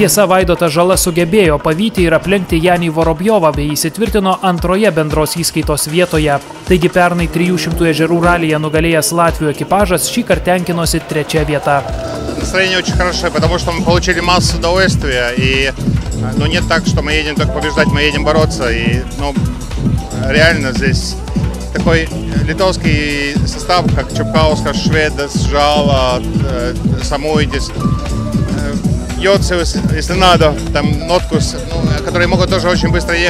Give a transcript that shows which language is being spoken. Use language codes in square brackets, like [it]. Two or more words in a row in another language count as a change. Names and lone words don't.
[lt] Tiesa, Vaidotas Žala sugebėjo pavyti ir aplenkti Janį Vorobjovą bei įsitvirtino antroje bendros įskaitos vietoje. Taigi pernai 300 ežerų ralyje nugalėjęs Latvių ekipažas šįkart tenkinosi 3 vieta. [ru] Настроение очень хорошее, потому что мы получили массу удовольствия. И нет так, что мы едем только побеждать, мы едем бороться. И реально здесь такой литовский состав, как Чупкаускас, Шведас, Жала, Самуидис, Йоцевс, если надо, там Ноткус, которые могут тоже очень быстро ехать.